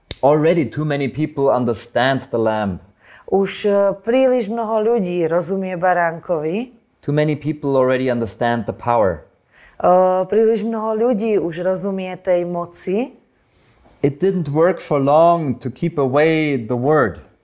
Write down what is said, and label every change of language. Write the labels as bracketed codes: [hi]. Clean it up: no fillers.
[en] Already too many people understand the lamb. [sk] Už príliš mnoho ľudí rozumie baránkovi. [en] Too many people already understand the power. [sk] Príliš mnoho ľudí už rozumie tej moci. [en] It didn't work for long to keep away the word.